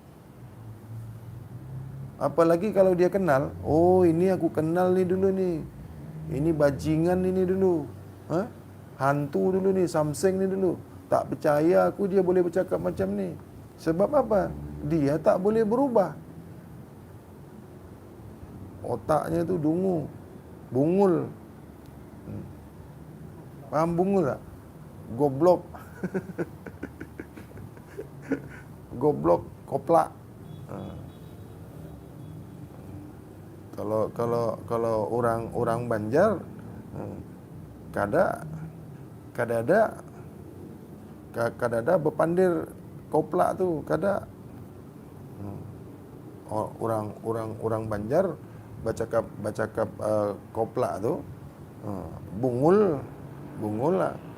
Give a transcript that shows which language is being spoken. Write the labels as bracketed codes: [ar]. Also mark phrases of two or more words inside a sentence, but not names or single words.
[ms] Apalagi kalau dia kenal, oh ini aku kenal ni dulu ni, ini bajingan ini dulu, hantu dulu ni, samseng ni dulu. Tak percaya aku dia boleh bercakap macam ni. Sebab apa? Dia tak boleh berubah. Otaknya tu dungu, bungul. Paham bungul tak? Goblok. [id] Goblok, koplak. [bjn] Kalau orang Banjar, kadada berpandir koplak tu, kada. [ms] Orang Banjar bercakap koplak tu, bungul lah.